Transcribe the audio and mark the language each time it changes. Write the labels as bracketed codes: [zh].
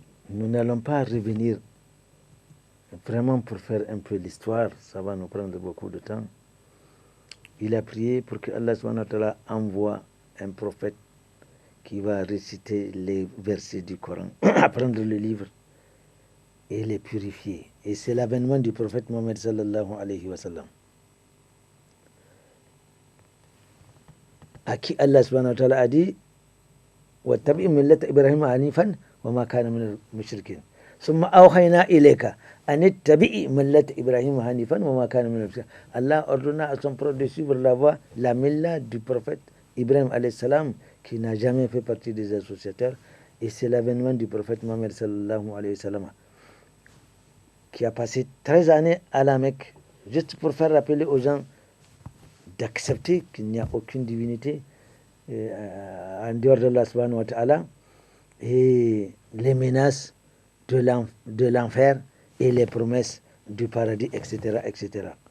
[fr] Nous n'allons pas revenir vraiment pour faire un peu l'histoire, ça va nous prendre beaucoup de temps. Il a prié pour que Allah subhanahu wa ta'ala envoie un prophète qui va réciter les versets du Coran, apprendre le livre et les purifier. Et c'est l'avènement du prophète Mohammed sallallahu alayhi wa sallam, à qui Allah subhanahu wa ta'ala a dit [ar] وَاتَّبِعْ مِلَّةَ إِبْرَاهِيمَ حَنِيفًا وَمَا كَانَ مِنَ الْمُشْرِكِينَ ثُمَّ أَوْحَيْنَا إِلَيْكَ أَنِ اتَّبِعْ مِلَّةَ إِبْرَاهِيمَ حَنِيفًا وَمَا كَانَ مِنَ الْمُشْرِكِينَ. [fr] Allah ordonna à son prophète de suivre la voie, la milla du prophète Ibrahim alayhi salam, qui n'a jamais fait partie des associateurs. Et c'est l'avènement du prophète Mohammed sallallahu alayhi wa sallam, qui a passé 13 années à la Mecque, juste pour faire rappeler aux gens d'accepter qu'il n'y a aucune divinité en dehors de Allah subhanahu wa ta'ala, et les menaces de l'enfer et les promesses du paradis, etc. etc.